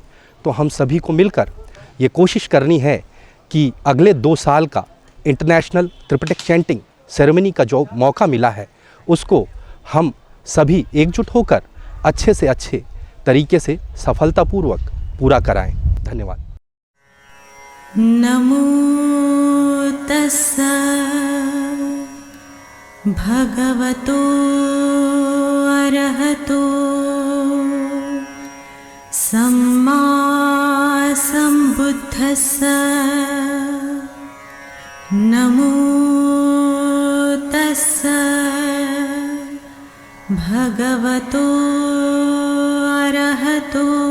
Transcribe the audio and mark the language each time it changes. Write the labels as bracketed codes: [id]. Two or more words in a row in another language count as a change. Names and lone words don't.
[hi] तो हम सभी को मिलकर ये कोशिश करनी है कि अगले 2 साल का इंटरनेशनल त्रिपिटक [en] chanting ceremony [hi] का जो मौका मिला है उसको हम सभी एकजुट होकर अच्छे से अच्छे तरीके से सफलतापूर्वक पूरा कराएं। धन्यवाद। [pi] नमो तस्स भगवतो अरहतो सम्मा सम्बुद्धस्स नमो तस्स भगवतो अरहतो